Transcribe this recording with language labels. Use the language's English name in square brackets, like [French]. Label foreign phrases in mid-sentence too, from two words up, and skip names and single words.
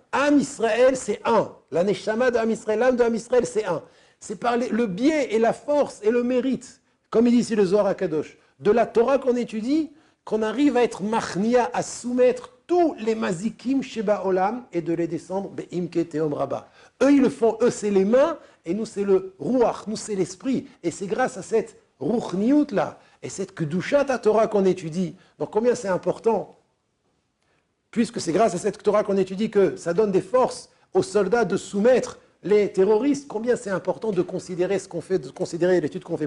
[French] Am Israël, c'est un. La Neshama de Am Israël, l'âme de Am Israël, c'est un. C'est par le biais et la force et le mérite, comme il dit ici le Zohar HaKadosh, de la Torah qu'on étudie, qu'on arrive à être machnia, à soumettre tous les [Hebrew] מזיקים שבעולם [French] et de les descendre [Hebrew] בעמקי תהום רבה. [French] Eux, ils le font, eux, c'est les mains, et nous, c'est le ruach, nous, c'est l'esprit. Et c'est grâce à cette ruchniout là, et cette [Hebrew] קדושת התורה [French] qu'on étudie. Donc, combien c'est important, puisque c'est grâce à cette Torah qu'on étudie que ça donne des forces aux soldats de soumettre les terroristes, combien c'est important de considérer ce qu'on fait, de considérer l'étude qu'on fait.